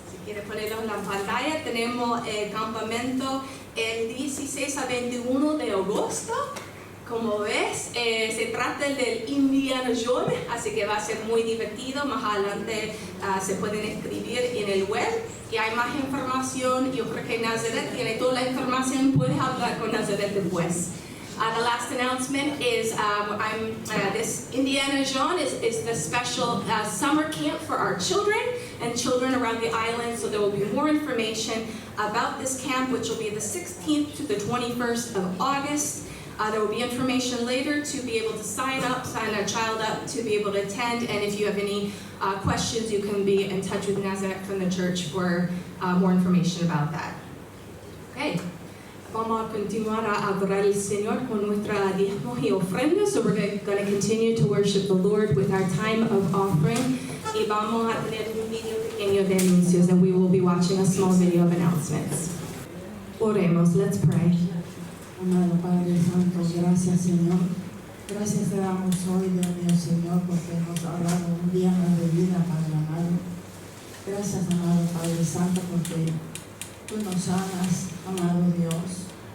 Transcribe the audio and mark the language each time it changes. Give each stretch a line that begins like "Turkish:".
Spanish: Si quieren ponerlo en la pantalla, tenemos el campamento el 16 a 21 de agosto. Como ves, se trata del Indiana Jones, así que va a ser muy divertido. Más adelante se pueden escribir en el web y hay más información. Yo creo que Nazaret tiene toda la información, puedes hablar con Nazaret después.
English: The last announcement is this Indiana Jones is the special summer camp for our children and children around the island. So there will be more information about this camp, which will be the 16th to the 21st of August. There will be information later to be able to sign a child up to be able to attend. And if you have any questions, you can be in touch with Nazareth from the church for more information about that. Okay.
Spanish: Vamos a continuar a adorar al Señor con nuestra diezmos y ofrendas.
English: So we're going to continue to worship the Lord with our time of offering.
Spanish: Y y vamos a tener un video pequeño de anuncios,
English: and we will be watching a small video of announcements.
Spanish: Oremos,
English: let's pray.
Spanish: Amado Padre Santo, gracias Señor. Gracias te damos hoy, Dios mío Señor, porque nos ha dado un día más de vida, Padre amado. Gracias, amado Padre Santo, porque tú nos amas, amado Dios.